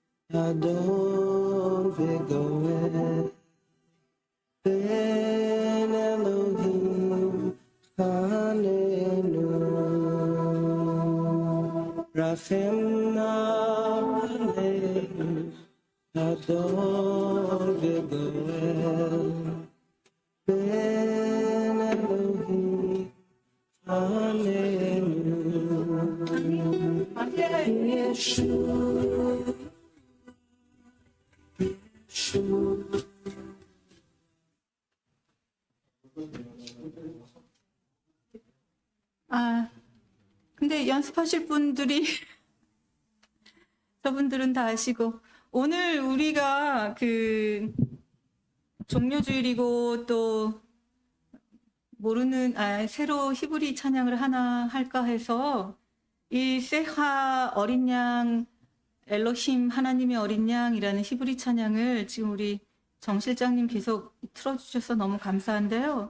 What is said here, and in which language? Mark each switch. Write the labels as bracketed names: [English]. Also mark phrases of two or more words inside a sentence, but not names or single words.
[Hebrew] אדון וגואל, בן אלוהים חננו, רחם נא עלינו, אדון וגואל, בן אלוהים חננו. Yeshua, Yeshua. [Korean] 근데 연습하실 분들이 저분들은 다 아시고, 오늘 우리가 그 종료주일이고 또 새로 히브리 찬양을 하나 할까 해서 이 세하 어린 양, 엘로힘 하나님의 어린 양이라는 히브리 찬양을 지금 우리 정 실장님 계속 틀어주셔서 너무 감사한데요.